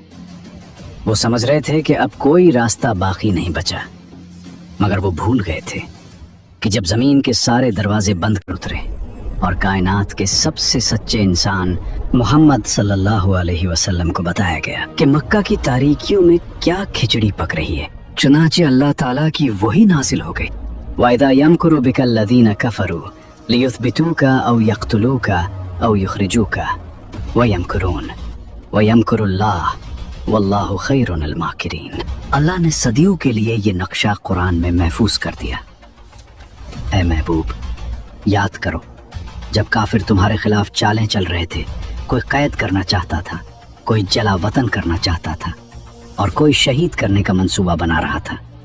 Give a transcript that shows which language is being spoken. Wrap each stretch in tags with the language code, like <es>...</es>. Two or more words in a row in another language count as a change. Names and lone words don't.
<hi>वो समझ रहे थे कि अब कोई रास्ता बाकी नहीं बचा, मगर वो भूल गए थे कि जब जमीन के सारे दरवाजे बंद कर उतरे और कायनात के सबसे सच्चे इंसान मोहम्मद</hi> <ar>صلى الله عليه وسلم</ar> <hi>को बताया गया कि मक्का की तारीकियों में क्या खिचड़ी पक रही है, चुनाचे अल्लाह ताला की वही नाजिल हो गई।</hi> <ar>وإذ يمكر بك الذين كفروا ليثبتوك أو يقتلوك أو يخرجوك و يمكرون و يمكر الله والله خير الماكرين.</ar> <hi>अल्लाह ने सदियों के लिए ये नक्शा कुरान में महफूज कर दिया। ऐ महबूब, याद करो जब काफिर तुम्हारे खिलाफ चालें चल रहे थे, कोई कैद करना चाहता था, कोई जला वतन करना चाहता था और कोई शहीद करने का मंसूबा बना रहा था।</hi>